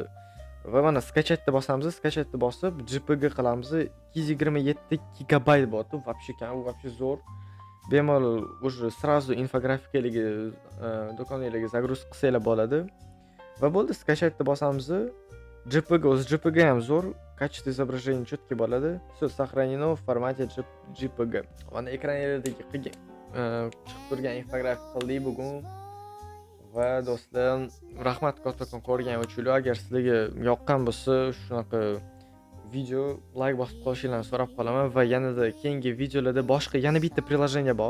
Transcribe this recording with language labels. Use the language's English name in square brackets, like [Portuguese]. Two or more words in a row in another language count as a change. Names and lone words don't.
[Uzbek] Va mana skачать deb bosamiz. Skачать deb bosib, JPG qilamiz. 227 gigabayt bo'ldi. Вообще kam, u вообще zo'r. Bemalol [Russian] уже сразу [Uzbek] infografikalarga do'konlarga загрузка qilsanglar bo'ladi. Va bo'ldi, skачать deb bosamiz. JPG, o'zi JPG ham zo'r. [Russian] Качество изображения четкий bo'ladi. Все сохранено в формате JPG. [Uzbek] Mana ekranlardagi chiqib turgan infografik qildik bugun. Va do'stlar, rahmat kattakon ko'rganing uchun. Agar sizlarga yoqqan bo'lsa, shunaqa video like bosib qo'yishingizni so'rab qolaman va yanada keyingi videolarda boshqa yana bitta приложение bor.